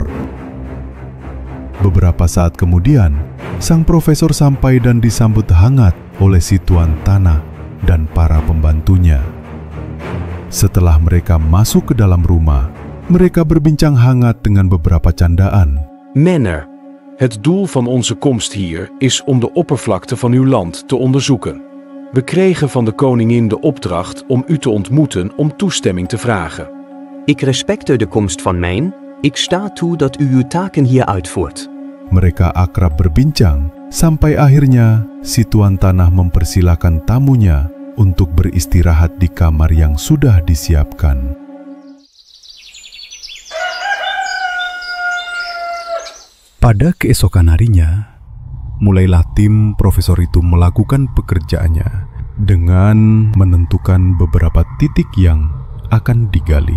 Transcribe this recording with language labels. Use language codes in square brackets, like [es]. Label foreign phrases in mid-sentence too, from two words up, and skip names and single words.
[id] Beberapa saat kemudian, sang profesor sampai dan disambut hangat oleh si Tuan Tanah dan para pembantunya. Setelah mereka masuk ke dalam rumah, mereka berbincang hangat dengan beberapa candaan. [nl] Meneer, het doel van onze komst hier is om de oppervlakte van uw land te onderzoeken. We kregen van de koningin de opdracht om u te ontmoeten om toestemming te vragen. Ik respecteer de komst van mijn. Ik sta toe dat u uw taken hier uitvoert. [id] Mereka akrab berbincang, sampai akhirnya si Tuan Tanah mempersilahkan tamunya untuk beristirahat di kamar yang sudah disiapkan. Pada keesokan harinya, mulailah tim profesor itu melakukan pekerjaannya dengan menentukan beberapa titik yang akan digali.